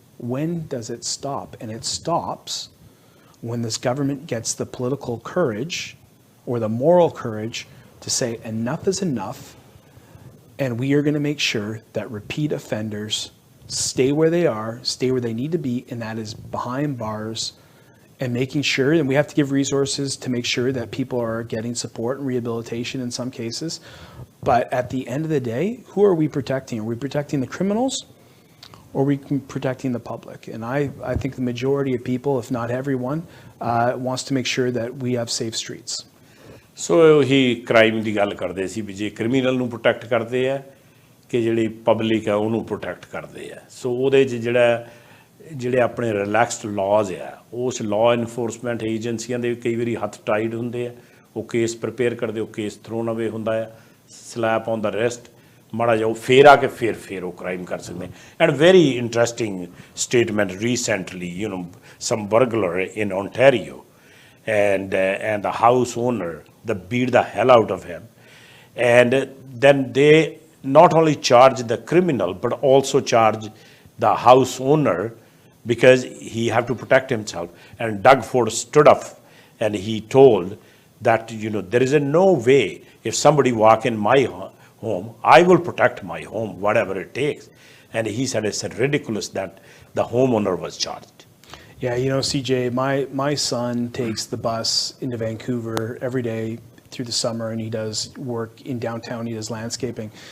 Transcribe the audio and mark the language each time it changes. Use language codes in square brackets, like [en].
[en] When does it stop? And it stops when this government gets the political courage or the moral courage to say enough is enough, and we are going to make sure that repeat offenders stay where they are, stay where they need to be, and that is behind bars, and making sure, and we have to give resources to make sure that people are getting support and rehabilitation in some cases. But at the end of the day, who are we protecting? Are we protecting the criminals, or are we protecting the public? And I think the majority of people, if not everyone, wants to make sure that we have safe streets. So he [pa] crime ਦੀ ਗੱਲ ਕਰਦੇ ਸੀ ਵੀ ਜੇ criminal ਨੂੰ protect ਕਰਦੇ ਆ ਕਿ ਜਿਹੜੀ public ਹੈ ਉਹਨੂੰ ਪ੍ਰੋਟੈਕਟ ਕਰਦੇ ਆ ਸੋ ਉਹਦੇ 'ਚ ਜਿਹੜੇ ਆਪਣੇ ਰਿਲੈਕਸਡ ਲਾਜ਼ ਆ ਉਸ ਲਾਅ ਇਨਫੋਰਸਮੈਂਟ ਏਜੰਸੀਆਂ ਦੇ ਕਈ ਵਾਰੀ ਹੱਥ ਟਾਈਟ ਹੁੰਦੇ ਆ ਉਹ ਕੇਸ ਪ੍ਰਿਪੇਅਰ ਕਰਦੇ ਉਹ ਕੇਸ ਥਰੋਨ ਅਵੇ ਹੁੰਦਾ ਆ [en] slap on the rest [pa] ਮਾੜਾ ਜਿਹਾ ਉਹ ਫੇਰ ਆ ਕੇ ਫਿਰ ਉਹ ਕ੍ਰਾਈਮ ਕਰ ਸਕਦੇ [en] And very interesting statement recently you know some burglar in Ontario and the house owner that beat the hell out of him, and then they not only charge the criminal but also charge the house owner because he have to protect himself. And Doug Ford stood up and he told that, you know, there is no way if somebody walk in my home, I will protect my home whatever it takes. And he said it's ridiculous that the homeowner was charged. Yeah, you know, CJ, my son takes the bus into Vancouver every day through the summer, and he does work in downtown. He does landscaping.